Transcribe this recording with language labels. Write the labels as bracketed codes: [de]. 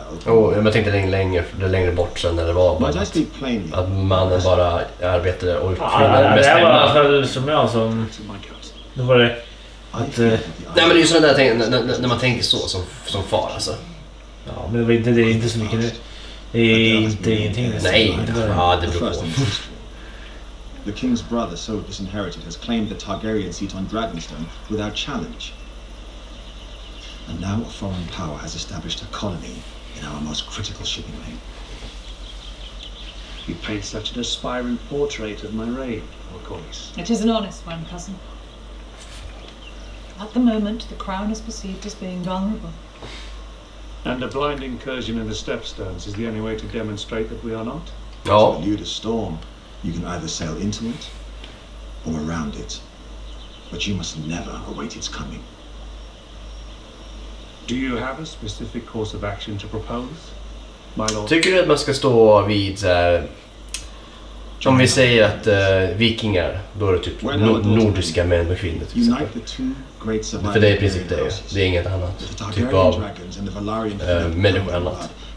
[sv] Jag tänkte längre bort sen när det var bara att mannen bara arbetade och kvinnorna mest hemma. Det var som jag som... Då var det att... Nej, men det är ju sådana där när man tänker så som far, alltså. Ja, men det är inte så mycket nu. Det är inte ingenting. Nej, ja, det beror på. [en] The king's brother, so disinherited, has claimed the Targaryen seat on Dragonstone without challenge. And now a foreign power has established a colony in our most critical shipping lane. You paint such an aspiring portrait of my reign, of course. It is an honest one, cousin. At the moment, the crown is perceived as being vulnerable. And a blind incursion in the stepstones is the only way to demonstrate that we are not? To elude a storm, you can either sail into it or around it. But you must never await its coming. Do you have a specific course of action to propose, my lord? [sv] Tycker du att man ska stå vid så här, om vi säger att vikingar, då är det typ nordiska män och kvinnor till exempel. För det är i princip det är inget annat typ av människor annat.